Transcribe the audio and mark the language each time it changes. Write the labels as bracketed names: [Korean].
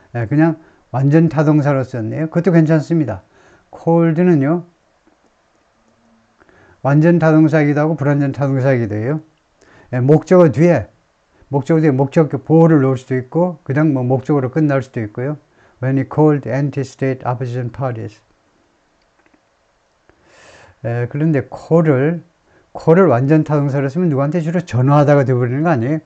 [Korean] 그냥 완전 타동사로 썼네요. 그것도 괜찮습니다. called는요, 완전 타동사이기도 하고 불완전 타동사이기도 해요. 목적어 뒤에 목적격 보호를 넣을 수도 있고, 그냥 뭐 목적으로 끝날 수도 있고요. [English] When he called the anti-state opposition parties. [Korean] 그런데 call을 완전 타동사로 쓰면 누구한테 주로 전화하다가 되어버리는 거 아니에요?